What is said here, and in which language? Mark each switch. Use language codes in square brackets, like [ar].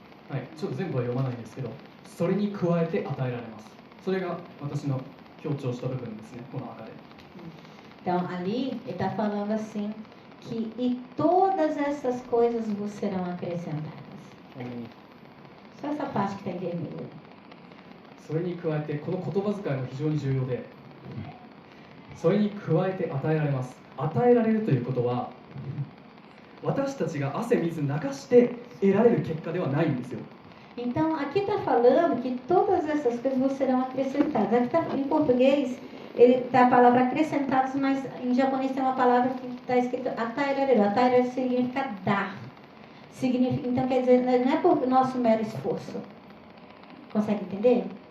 [ja] Aí, ちょっと全部は読まないんですけど、それに加えて与えられます。それが私の強調した部分ですね、この赤で。 [pt] Então, ali ele está falando assim, que e todas essas coisas vos serão acrescentadas. Só essa parte que está em vermelho. [ja] それに加えて、この言葉遣いも非常に重要で、それに加えて与えられます。与えられるということは、私たちが汗水流して得られる結果ではないんですよ。 [pt] Então, aqui está falando que todas essas coisas vos serão acrescentadas. Aqui tá, em português, ele tá a palavra acrescentados, mas em japonês tem uma palavra que está escrito atairareru. Atairareru significa dar. Significa, então, quer dizer, não é por nosso mero esforço. Consegue entender?